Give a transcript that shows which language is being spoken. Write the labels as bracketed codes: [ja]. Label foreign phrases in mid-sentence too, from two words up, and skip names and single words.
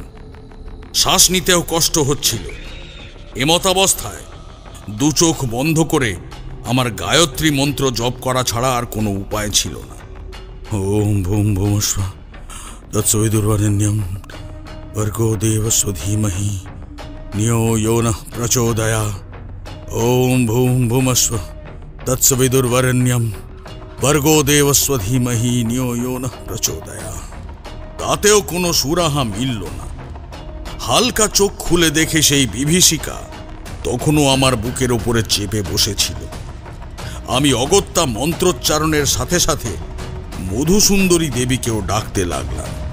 [bn] শ্বাস নিতেও কষ্ট হচ্ছিল। এমতাবস্থায় 2 চোখ বন্ধ করে আমার গায়ত্রী মন্ত্র জপ করা ছাড়া আর কোনো উপায় ছিল না। [sa] ওম ভূম ভূমস্ব তৎসবিতুর্বরেণ্যং ভর্গো দেবস্য ধীমহি ধিয়ো यो नः प्रचोदयात्। ওম ভূম ভূমস্ব তৎসবিতুর্বরেণ্যং ভর্গো দেবস্য ধীমহি ধিয়ো यो नः प्रचोदयात्। [bn] তাতেও কোনো সুরাহা মিলল না। হালকা চোখ খুলে দেখে সেই বিভীষিকা তখনও আমার বুকের ওপরে চেপে বসেছিল। আমি অগত্যা মন্ত্রোচ্চারণের সাথে সাথে মধুসুন্দরী দেবীকেও ডাকতে লাগলাম।